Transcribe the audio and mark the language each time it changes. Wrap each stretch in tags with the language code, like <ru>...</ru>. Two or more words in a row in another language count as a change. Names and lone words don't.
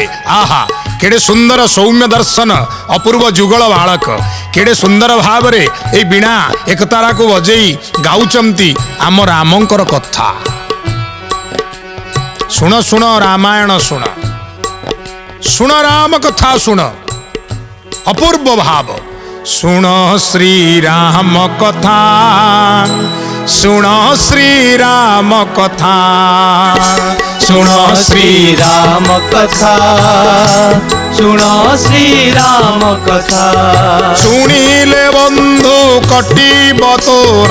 <or>ଆହା, କେଡ଼େ ସୁନ୍ଦର ସୌମ୍ୟ ଦର୍ଶନ, ଅପୂର୍ବ ଯୁଗଳ ବାଳକ, କେଡ଼େ ସୁନ୍ଦର ଭାବରେ ଏଇ ବୀଣା ଏକତାରାକୁ ବଜେଇ ଗାଉଛନ୍ତି ଆମ ରାମଙ୍କର କଥା। ଶୁଣ ଶୁଣ ରାମାୟଣ ଶୁଣ, ଶୁଣ ରାମ କଥା ଶୁଣ। ଅପୂର୍ବ ଭାବ, ଶୁଣ ଶ୍ରୀ ରାମ କଥା, ଶୁଣ ଶ୍ରୀ ରାମ କଥା, ଶୁଣ ଶ୍ରୀ ରାମ କଥା, ଶୁଣ ଶ୍ରୀ ରାମ କଥା। ଶୁଣିଲେ ବନ୍ଧୁ କଟିବ ତୋର,</or>